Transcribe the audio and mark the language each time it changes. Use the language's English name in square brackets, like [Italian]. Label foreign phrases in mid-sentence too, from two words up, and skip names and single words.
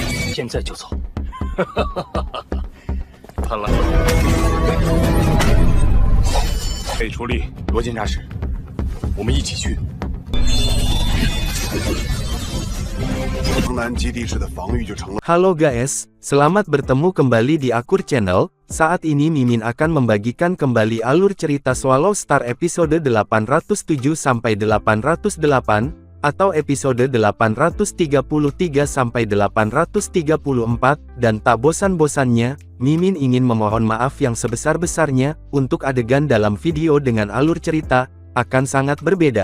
[Chinese] 现在就走。看来可以出力，罗监察使，我们一起去。城南基地市的防御就成了。 [Indonesian] Halo guys, selamat bertemu kembali di Akur Channel. Saat ini Mimin akan membagikan kembali alur cerita Swallow Star episode 807-808 atau episode 833-834, dan tak bosan-bosannya, Mimin ingin memohon maaf yang sebesar-besarnya untuk adegan dalam video dengan alur cerita akan sangat berbeda.